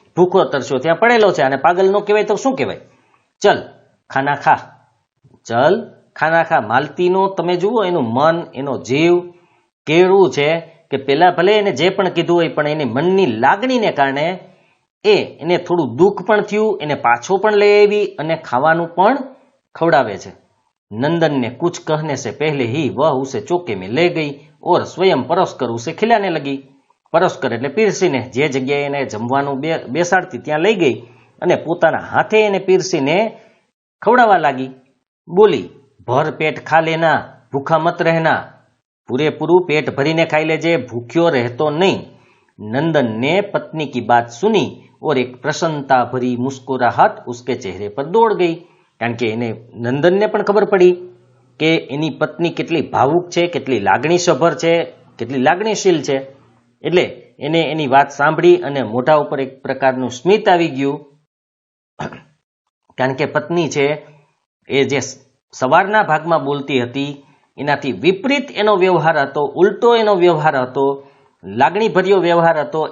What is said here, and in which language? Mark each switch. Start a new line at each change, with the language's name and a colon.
Gujarati: ભૂખો તરસ્યો ત્યાં પડેલો છે, અને પાગલ નો કહેવાય તો શું કહેવાય?
Hindi: ચલ ખાના ખા, ચલ ખાના ખા.
Gujarati: માલતીનો તમે જુઓ એનું મન, એનો જીવ કેવું છે કે પેલા ભલે એને જે પણ કીધું હોય પણ એની મનની લાગણીને કારણે એને થોડું દુઃખ પણ થયું, એને પાછો પણ લઈ આવી અને ખાવાનું પણ ખવડાવે છે.
Hindi: नंदन ने कुछ कहने से पहले ही वह उसे चौके में ले गई और स्वयं परोसकर उसे खिलाने लगी.
Gujarati: પરોસકર એટલે પીરસીને જે જગ્યાએ એને જમવાનું બેસાડતી ત્યાં લઈ ગઈ અને પોતાના હાથે એને પીરસીને ખવડાવવા લાગી.
Hindi: બોલી, ભર પેટ ખા લેના, ભૂખા મત રહેના.
Gujarati: પૂરેપૂરું પેટ ભરીને ખાઈ લેજે, ભૂખ્યો રહેતો નહીં.
Hindi: नंदन ने पत्नी की बात सुनी और एक प्रसन्नता भरी मुस्कुराहट उसके चेहरे पर दौड़ गई.
Gujarati: કારણ કે એને નંદનને પણ ખબર પડી કે એની પત્ની કેટલી ભાવુક છે, કેટલી લાગણીસભર છે, કેટલી લાગણીશીલ છે. એટલે એને એની વાત સાંભળી અને મોઢા ઉપર એક પ્રકારનું સ્મિત આવી ગયું. કારણ કે પત્ની છે એ જે સવારના ભાગમાં બોલતી હતી એનાથી વિપરીત એનો વ્યવહાર હતો, ઉલટો એનો વ્યવહાર હતો, લાગણીભર્યો વ્યવહાર હતો.